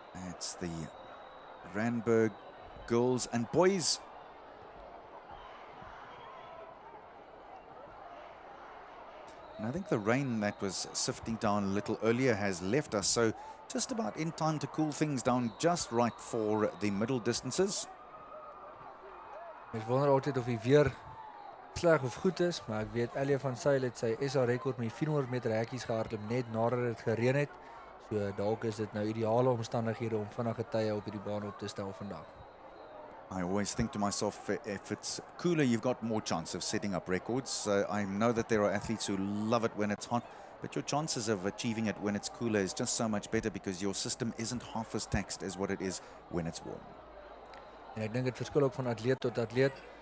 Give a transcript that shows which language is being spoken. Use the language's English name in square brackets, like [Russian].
[English] It's the Randburg girls and boys. And I think the rain that was sifting down a little earlier has left us, so just about in time to cool things down just right for the middle distances. [Afrikaans] Ek wonder altyd of die weer sleg of goed is, maar ek weet Elia van Sail het sy SA rekord met 400 meter hekkies gehardloop net nadat dit gereën het. So dalk is dit nou ideale omstandighede om vinnige tye op hierdie baan op te stel vandag. [English] I always think to myself, if it's cooler, you've got more chance of setting up records. I know that there are athletes who love it when it's hot, but your chances of achieving it when it's cooler is just so much better because your system isn't half as taxed as what it is when it's warm. [Afrikaans] En ek dink dit verskil ook van atleet tot atleet.